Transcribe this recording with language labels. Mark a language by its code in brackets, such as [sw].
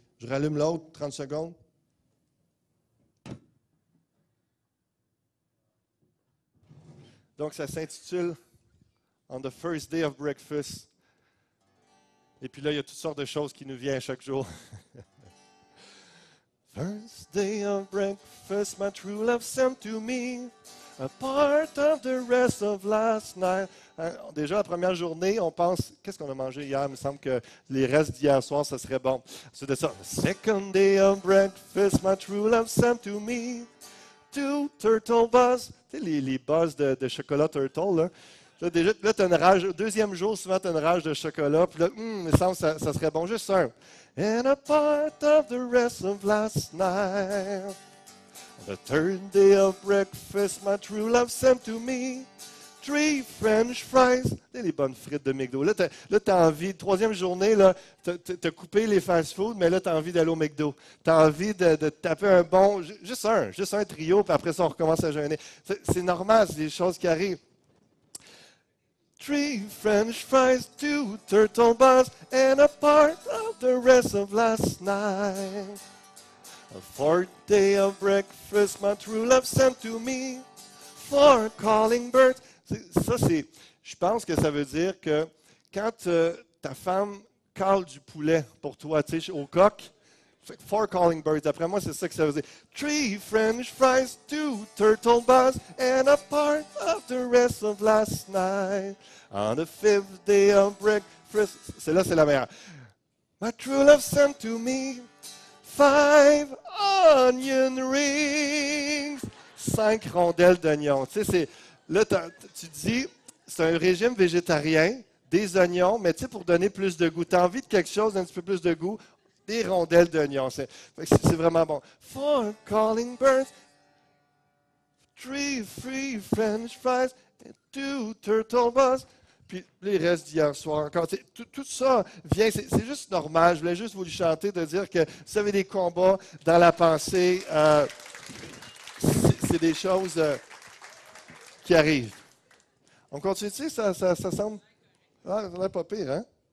[fr] Je rallume l'autre, 30 secondes. Donc, ça s'intitule [en] On the first day of breakfast. [fr] Et puis là, il y a toutes sortes de choses qui nous viennent chaque jour. [en] First day of breakfast, my true love sent to me, a part of the rest of last night. [fr] Déjà, la première journée, on pense, qu'est-ce qu'on a mangé hier? Il me semble que les restes d'hier soir, ça serait bon. C'est de ça. [en] Second day of breakfast, my true love sent to me, 2 turtle buzz. [fr] Tu sais, les buzz de chocolat turtle, là. Là, déjà, là, tu as une rage. Deuxième jour, souvent, tu as une rage de chocolat. Puis là, il me semble que ça serait bon. Juste un. [en] And a part of the rest of last night. On the third day of breakfast, my true love sent to me 3 French fries. [fr] Les bonnes frites de McDo. Là, tu as envie, troisième journée, tu as coupé les fast-food, mais là, tu as envie d'aller au McDo. Tu as envie de taper un bon, juste un trio, puis après ça, on recommence à jeûner. C'est normal, c'est des choses qui arrivent. [en] 3 French fries, 2 turtle buzz, and a part of the rest of last night. A 4th day of breakfast, my true love sent to me 4 calling birds. [fr] Je pense que ça veut dire que quand ta femme cale du poulet pour toi, tu sais, au coq, [en] 4 calling birds. [fr] D'après moi, c'est ça que ça veut dire. [en] 3 French fries, 2 turtle buzz, and a part of the rest of last night. On the 5th day of breakfast. [fr] Celle-là, c'est la meilleure. [en] My true love sent to me 5 onion rings. [fr] 5 rondelles d'oignons. Tu sais, là, tu dis, c'est un régime végétarien, des oignons, mais tu sais, pour donner plus de goût. Tu as envie de quelque chose d'un petit peu plus de goût, des rondelles d'oignons. C'est vraiment bon. [en] 4 calling birds, free French fries and 2 turtle bus. [fr] Puis les restes d'hier soir encore. Tout ça vient, c'est juste normal. Je voulais juste vous le chanter, de dire que vous avez des combats dans la pensée. C'est des choses qui arrivent. On continue, ça semble... Ah, ça n'a pas pire, hein?